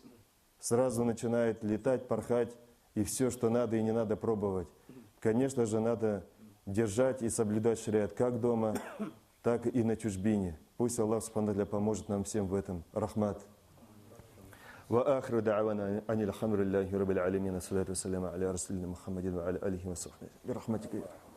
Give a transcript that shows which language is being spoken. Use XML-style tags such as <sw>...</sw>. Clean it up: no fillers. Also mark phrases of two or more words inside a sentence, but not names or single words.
<ru>Сразу начинает летать, порхать, и все, что надо и не надо, пробовать. Конечно же, надо держать и соблюдать шариат как дома, так и на чужбине. Пусть</ru> <ar>الله سبحانه وتعالى</ar> <ru>поможет нам всем в этом. Рахмат.</ru> <ar>وآخر دعوانا أن الحمد لله رب العالمين والصلاة والسلام على رسولنا محمد وعلى آله وصحبه. Бирахматика.</ar>